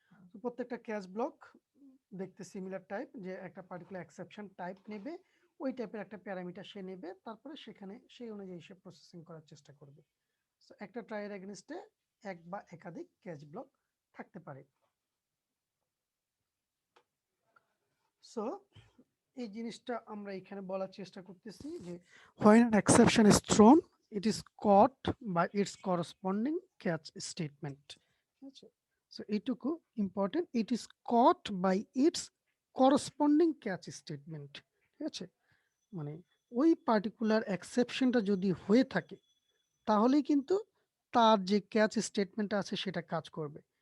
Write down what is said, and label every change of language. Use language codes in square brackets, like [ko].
[bn] তো প্রত্যেকটা catch block দেখতে সিমিলার টাইপ, যে একটা পার্টিকুলার এক্সেপশন টাইপ নেবে, ওই টাইপের একটা প্যারামিটার সে নেবে, তারপরে সেখানে সেই অনুযায়ী সে প্রসেসিং করার চেষ্টা করবে। সো একটা ট্রাইয়ের এগেনস্টে এক বা একাধিক ক্যাচ ব্লক থাকতে পারে। সো এই জিনিসটা আমরা এখানে বলার চেষ্টা করতেছি যে [en] when an exception is thrown it is caught by its corresponding catch statement। [bn] ঠিক আছে, সো এইটুকু [en] Important, it is caught by its corresponding catch statement। [bn] ঠিক আছে, মানে ওই পার্টিকুলার এক্সেপশনটা যদি হয়ে থাকে তাহলেই কিন্তু তার যে ক্যাচ স্টেটমেন্টটা আছে সেটা কাজ করবে।